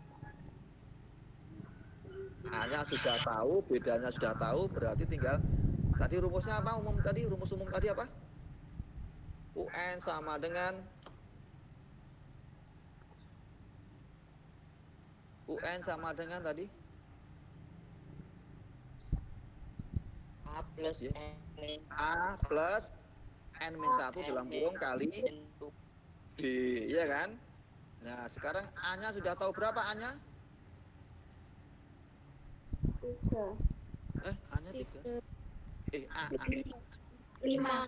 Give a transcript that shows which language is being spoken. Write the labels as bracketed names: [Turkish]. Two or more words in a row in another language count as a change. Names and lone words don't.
[Indonesian] A-nya sudah tahu, bedanya sudah tahu, berarti tinggal tadi rumusnya apa umum tadi? Rumus umum tadi apa? UN sama dengan tadi A plus Ya. N. A plus N min 1 dalam kurung kali B, iya kan? Nah, sekarang A-nya sudah tahu berapa A-nya? 3. A-nya 3. A. 5.